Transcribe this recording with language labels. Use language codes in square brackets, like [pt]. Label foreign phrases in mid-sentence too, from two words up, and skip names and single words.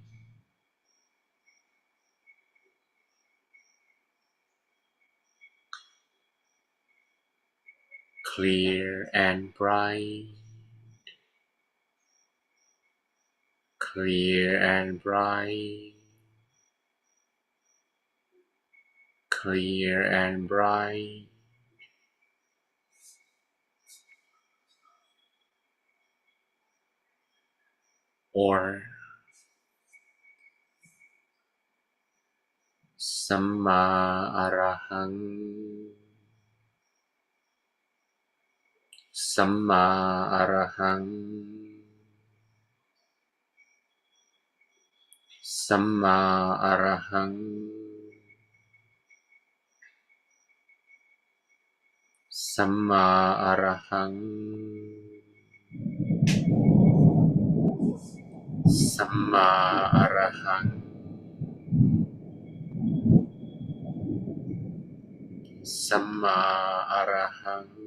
[en] clear and bright, clear and bright, clear and bright. [pi] Or Samma Arahang, Samma Arahang, Samma Arahang, Samma Arahang, Samma Arahang, Samma Arahang.